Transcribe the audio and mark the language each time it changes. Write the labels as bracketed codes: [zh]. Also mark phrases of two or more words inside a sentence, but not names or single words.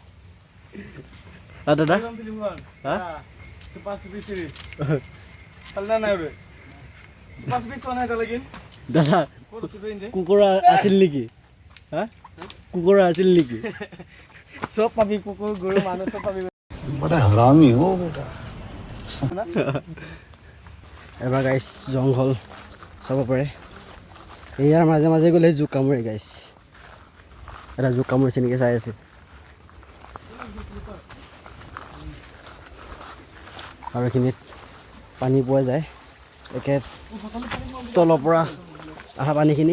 [as] দাদা দাদা কুকুৰ আছিল নেকি হা কুকুৰ আছিল নেকি চব পাবি কুকুৰ গৰু মানুহ চব পাবি [hi] बड़ा हरामी हो बेटा [as] এবাৰ গাইছ জংঘল চাব পাৰে ইয়াৰ মাজে মাজে গ'লে জোক কামুৰে গাইছ এটা জোক কামুৰিছে নেকি চাই আছে আৰু এইখিনিত পানী পোৱা যায় একে তলৰ পৰা অহা পানীখিনি